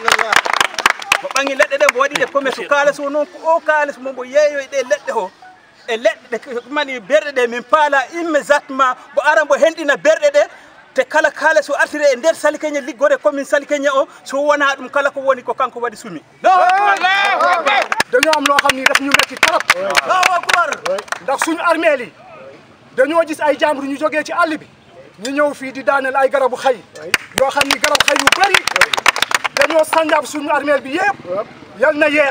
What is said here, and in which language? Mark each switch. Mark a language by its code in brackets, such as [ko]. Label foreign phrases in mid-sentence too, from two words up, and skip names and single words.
[ff] ko ɓangi leɗɗe ɗe mbo waɗiɗe commerce kalis o noon ko o kalis mombo yeeyoy ɗe leɗɗe o e leɗɗe mani berɗe ɗe min paala immédiatement bo ara mbo henɗina berɗe ɗe te kala kalis o artire e nder Salikégné liggore commune Salikégné o so wona ɗum kala ko woni ko kanko waɗi sumi [wo] dañoo am loo xam ni daf ñu metti trop ndax suñu armée li dañoo gis ay jàmbur ñu jógee ci àll bi ñu ñëw fii di daaneel ay garabu xay yoo xam ni garab xay yu bëri dañoo sànjaab suñu armée bi yëpp yal na yeex